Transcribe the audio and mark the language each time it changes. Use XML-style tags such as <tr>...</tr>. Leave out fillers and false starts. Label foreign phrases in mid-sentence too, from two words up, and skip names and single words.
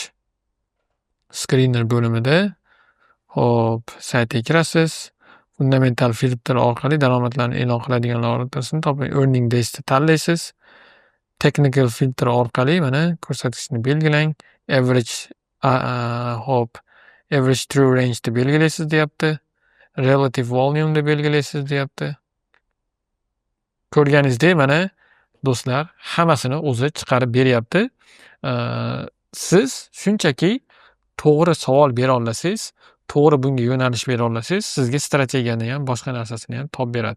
<uz>Screener bo'limida xo'p, saytga kirasiz. Fundamental filtr orqali daromadlarni e'lon qiladiganlar o'rtasini toping.</uz> <en>Earning days'ni</en> <uz>tanlaysiz. Technical filtr orqali mana ko'rsatkichni belgilang. Average xo'p,</uz> <en>average true range</en> <uz>ni belgilaysiz deyapti.</uz> <en>Relative volume</en> <uz>ni belgilaysiz deyapti. Ko'rganingizdek mana do'stlar, hammasini o'zi chiqarib beryapti. Siz shunchaki to'g'ri savol bera olasangiz, to'g'ri bunga yo'nalish bera olasangiz, sizga strategiyani ham, boshqa narsasini ham topib beradi.</uz>